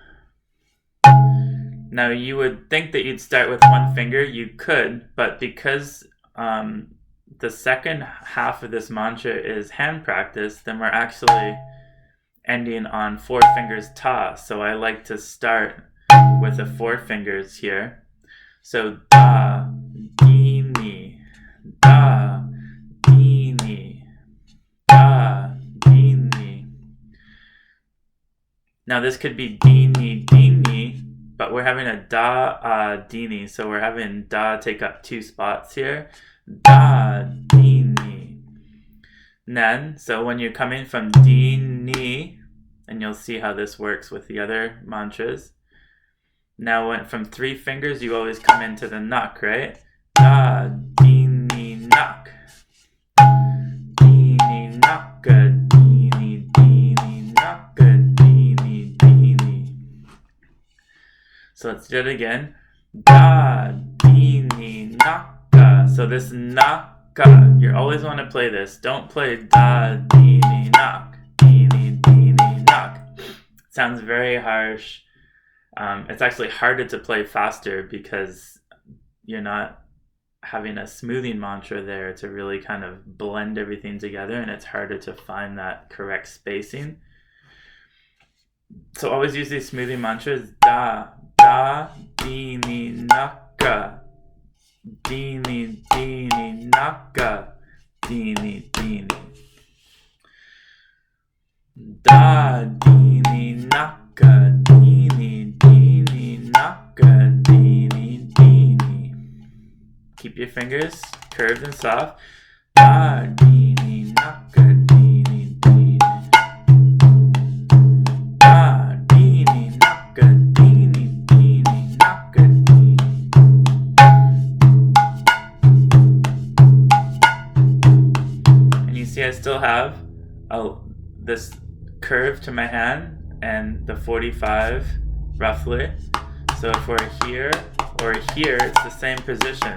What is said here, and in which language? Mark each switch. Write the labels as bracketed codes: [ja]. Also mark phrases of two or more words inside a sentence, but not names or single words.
[en] Now you would think that you'd start with one finger. You could, but because the second half of this mantra is hand practice, then we're actually ending on 4 fingers Ta. So I like to start with the 4 fingers here. So Da, Dhi-ni, Da, Dhi-ni, Da, Dhi-ni. Now this could be Dhi-ni, Dhi-ni, but we're having a Dha-dhini, so we're having Da take up 2 spots here. Dha-dhini. And then, so when you're coming from Dhi-ni, and you'll see how this works with the other mantras. Now when from 3 fingers, you always come into the nak, right? Da-dhini, nak. Dhini, naka, dhini, dhini, naka, dhini, dhini. So let's do it again. Da-dhini, naka. So this naka, you always want to play this. Don't play da-dhini, nak. Dhini, dhini, nak. Sounds very harsh. It's actually harder to play faster because you're not having a smoothing mantra there to really kind of blend everything together, and it's harder to find that correct spacing. So always use these smoothing mantras: dhinidhini-naka, dhinidhini-naka, dhinidhini. Dha-dhini-naka, dhinidhini-naka, dhinidhini. Keep your fingers curved and soft. Dha-dhini-naka, dhinidhini. Dha-dhini-naka, dhinidhini-naka, dhinidhini. And you see I still have this curve to my hand and the 45 roughly. So if we're here or here, it's the same position.